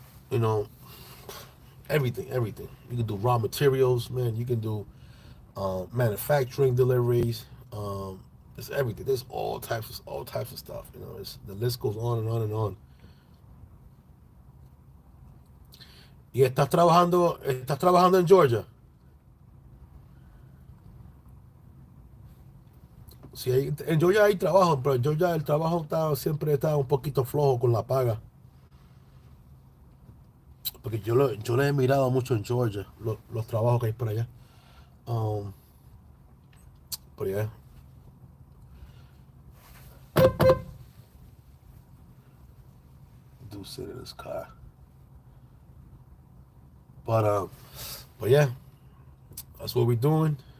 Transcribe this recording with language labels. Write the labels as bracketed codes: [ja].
[en] You know, everything. You can do raw materials, man. You can do manufacturing deliveries. It's everything. There's all types of stuff. The list goes on and on and on. [es] Y estás trabajando en Georgia. Sí, en Georgia hay trabajo, pero en Georgia el trabajo siempre está un poquito flojo con la paga. Porque yo lo he mirado mucho en Georgia, los trabajos que hay por allá. [en] Um, but yeah, do sit in this car. But yeah, that's what we're doing.